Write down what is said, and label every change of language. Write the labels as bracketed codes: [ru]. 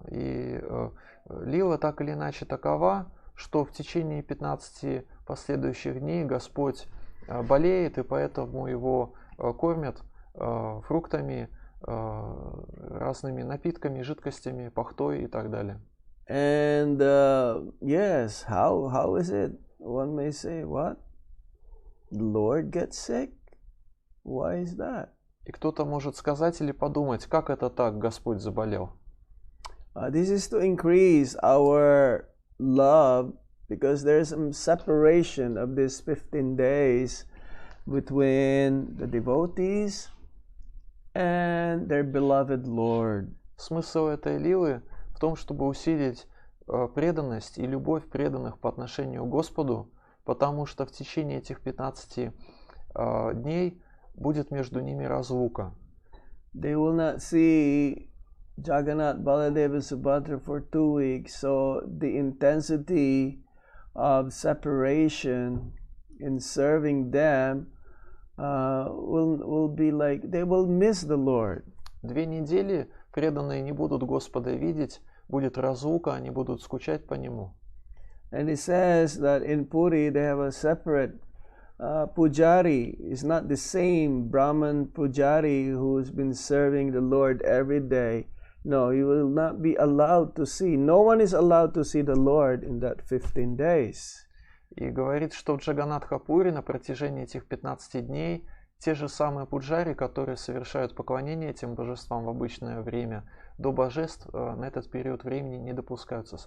[ru] И лила так или иначе такова, что в течение 15 последующих дней Господь болеет, и поэтому его кормят фруктами, разными напитками, жидкостями, пахтой и так далее. [en] And yes, how is it? One may say, what? The Lord gets sick? Why is that? [ru] И кто-то может сказать или подумать, как это так, Господь заболел? [en] This is to increase our love, because there's some separation of these 15 days between the devotees and their beloved Lord. [ru] Смысл этой лилы в том, чтобы усилить преданность и любовь преданных по отношению к Господу, потому что в течение этих 15 дней будет между ними разлука. [en] They will not see Jagannath, Baladev and Subhadra for 2 weeks, so the intensity of separation in serving them will be like they will miss the Lord. [ru] 2 недели преданные не будут Господа видеть, будет разлука, они будут скучать по Нему. [en] And it says that in Puri they have a separate pujari. It's not the same Brahman pujari who's been serving the Lord every day. No, he will not be allowed to see. No one is allowed to see the Lord in that 15 days. [ru] И говорит, что в Джаганнатха-пури на протяжении этих 15 дней те же самые пуджари, которые совершают поклонение этим божествам в обычное время, до божеств на этот период времени не допускаются.